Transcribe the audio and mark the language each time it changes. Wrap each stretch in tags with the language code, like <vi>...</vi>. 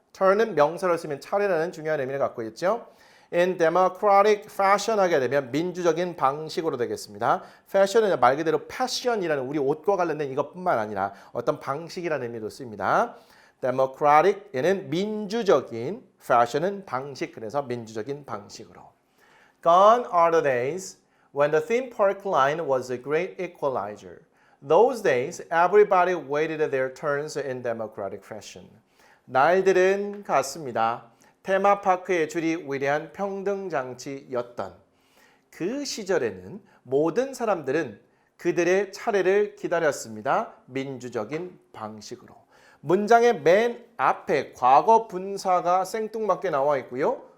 <ko>turn은 명사로 쓰면 차례라는 중요한 의미를 갖고 있죠.</ko> <en>in democratic fashion</en> <ko>하게 되면 민주적인 방식으로 되겠습니다. fashion은 말 그대로 passion이라는 우리 옷과 관련된 이것뿐만 아니라 어떤 방식이라는 의미도 씁니다. democratic 얘는 민주적인, fashion은 방식, 그래서 민주적인 방식으로.</ko> <en>Gone are the days when the theme park line was a great equalizer. Those days, everybody waited their turns in democratic fashion.</en> <ko>날들은 갔습니다. 테마파크의 줄이 위대한 평등장치였던 그 시절에는 모든 사람들은 그들의 차례를 기다렸습니다. 민주적인 방식으로. 문장의 맨 앞에 과거 분사가 생뚱맞게 나와 있고요.</ko>